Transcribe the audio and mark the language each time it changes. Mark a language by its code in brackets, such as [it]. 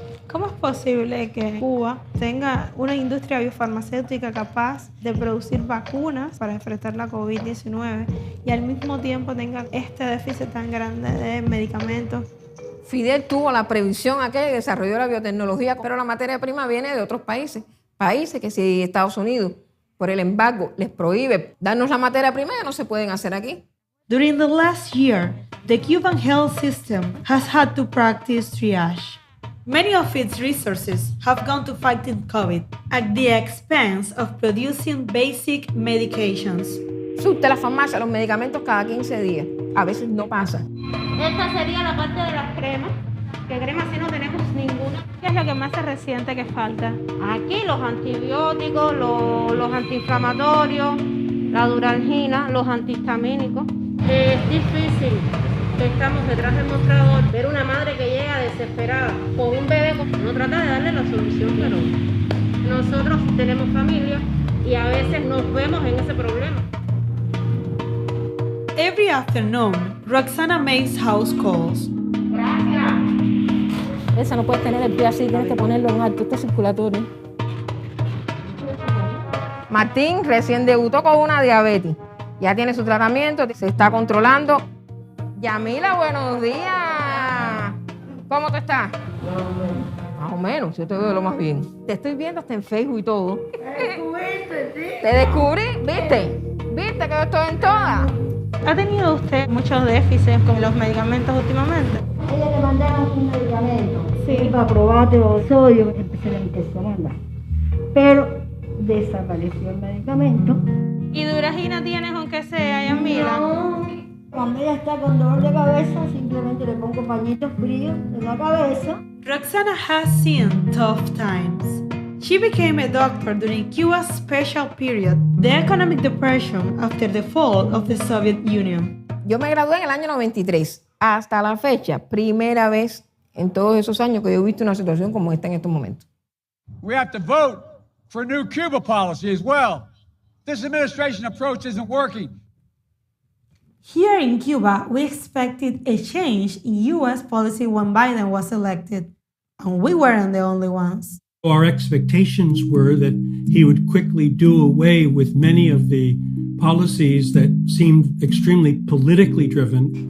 [es] ¿Cómo es posible que Cuba tenga una industria biofarmacéutica capaz de producir vacunas para enfrentar la COVID-19 y al mismo tiempo tenga este déficit tan grande de medicamentos? Fidel tuvo la previsión aquella que desarrolló la biotecnología, pero la materia prima viene de otros países. Países que si Estados Unidos, por el embargo, les prohíbe darnos la materia prima, ya no se pueden hacer aquí. [en] During the last year, the Cuban health system has had to practice triage. Many of its resources have gone to fighting COVID at the expense of producing basic medications. [es] Surte la farmacia los medicamentos cada 15 días. A veces no pasa. Esta sería la parte de las cremas, que cremas sí no tenemos ninguna. ¿Qué es lo que más se resiente que falta? Aquí los antibióticos, los antiinflamatorios, la duralgina, los antihistamínicos. Es difícil. Estamos detrás del mostrador, ver una madre que llega desesperada con un bebé, uno trata de darle la solución, pero nosotros tenemos familia y a veces nos vemos en ese problema. [en] Every afternoon, Roxana makes house calls. [es] Gracias. Esa no puedes tener el pie así, tienes que ponerlo en alto, este circulatorio. Martín recién debutó con una diabetes, ya tiene su tratamiento, se está controlando. Yamila, buenos días. ¿Cómo te estás? Más o menos, yo te veo lo más bien. Te estoy viendo hasta en Facebook y todo. Te descubrí, ¿viste? ¿Viste que yo estoy en todas? ¿Ha tenido usted muchos déficits con los medicamentos últimamente? Ella le mandaron un medicamento. Sí. Para probarte los sodio, empecé a mandar. Pero desapareció el medicamento. ¿Y duragina tienes aunque sea, Yamila? No. Cuando ella está con dolor de cabeza, simplemente le pongo pañitos fríos en la cabeza. [en] Roxana has seen tough times. She became a doctor during Cuba's special period, the economic depression after the fall of the Soviet Union. [es] Yo me gradué en el año 93. Hasta la fecha, primera vez en todos esos años que yo he visto una situación como esta en estos momentos. [en] We have to vote for a new Cuba policy as well. This administration approach isn't working. Here in Cuba, we expected a change in U.S. policy when Biden was elected, and we weren't the only ones. Our expectations were that he would quickly do away with many of the policies that seemed extremely politically driven.